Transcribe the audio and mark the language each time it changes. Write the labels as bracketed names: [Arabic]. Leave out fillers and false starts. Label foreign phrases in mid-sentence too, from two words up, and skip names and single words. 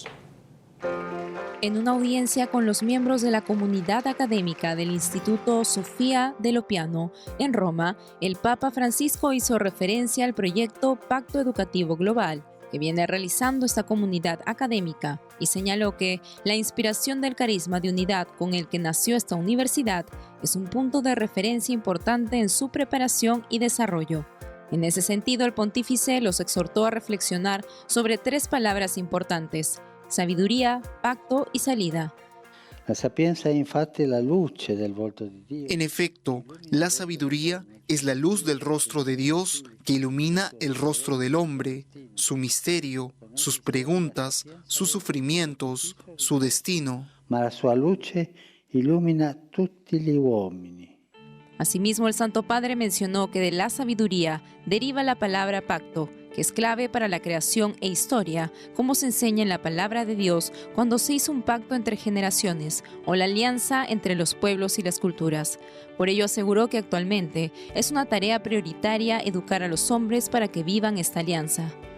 [Spanish] En una audiencia con los miembros de la comunidad académica del Instituto Sofía dello Piano en Roma, el Papa Francisco hizo referencia al proyecto Pacto Educativo Global que viene realizando esta comunidad académica y señaló que la inspiración del carisma de unidad con el que nació esta universidad es un punto de referencia importante en su preparación y desarrollo. En ese sentido, el pontífice los exhortó a reflexionar sobre 3 palabras importantes: sabiduría, pacto y salida. [Italian] La sapienza è infatti la luce del volto di Dio. [Spanish] En efecto, la sabiduría es la luz del rostro de Dios que ilumina el rostro del hombre, su misterio, sus preguntas, sus sufrimientos, su destino. [Italian] Ma la sua luce illumina tutti gli uomini. [Spanish] Asimismo, el Santo Padre mencionó que de la sabiduría deriva la palabra pacto, que es clave para la creación e historia, como se enseña en la palabra de Dios cuando se hizo un pacto entre generaciones o la alianza entre los pueblos y las culturas. Por ello aseguró que actualmente es una tarea prioritaria educar a los hombres para que vivan esta alianza.